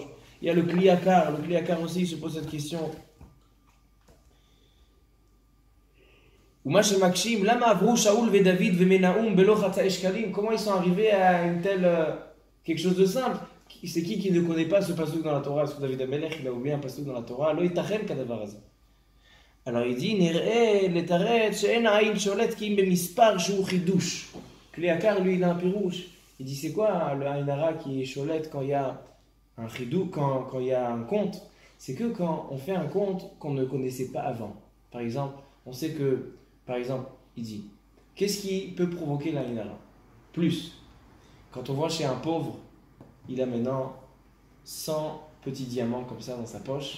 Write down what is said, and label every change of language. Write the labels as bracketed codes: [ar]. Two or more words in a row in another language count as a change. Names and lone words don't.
[fr] Il y a le Kli Akar. Le Kli Akar aussi se pose cette question. Comment ils sont arrivés à une telle quelque chose de simple? C'est qui ne connaît pas ce pasuk dans la Torah? Sur David Amelech, il a oublié un pasuk dans la Torah. [he] לא יתחם כדבר הזה. [fr] Alors il dit [he] נראה לתרץ שאין העין שולטת כי אם במספר שהוא חידוש. [fr] Kli Akar lui il a un pirouche. Il dit c'est quoi le [he] עין הרע [fr] qui est sholet quand il y a un chidou, quand il y a un compte? C'est que quand on fait un compte qu'on ne connaissait pas avant. Par exemple, on sait que, par exemple, il dit, qu'est-ce qui peut provoquer l' [he] עין הרע? [fr] Plus, quand on voit chez un pauvre, il a maintenant 100 petits diamants comme ça dans sa poche.